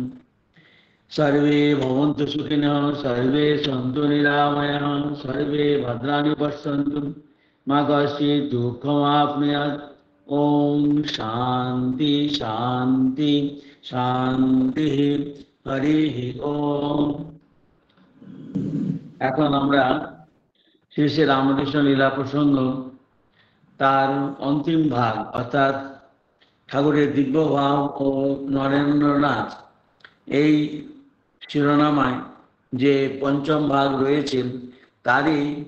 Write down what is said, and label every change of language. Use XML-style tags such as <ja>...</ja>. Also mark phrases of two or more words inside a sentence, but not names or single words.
<sa>सर्वे भवन्तु सुखिनः, सर्वे सन्तु निरामयः, सर्वे भद्राणि पश्यन्तु मा कश्चित् दुःखमाप्नुयात्। ओम शांति शांति शांति। हरि ओम।</sa> <bn>এখন আমরা শ্রী শ্রী রামকৃষ্ণ লীলা প্রসঙ্গ তার অন্তিম ভাগ অর্থাৎ ঠাকুরের দিব্যভাব ও নরেন্দ্রনাথ এই শিরোনামায় যে পঞ্চম ভাগ রয়েছে তারই</bn>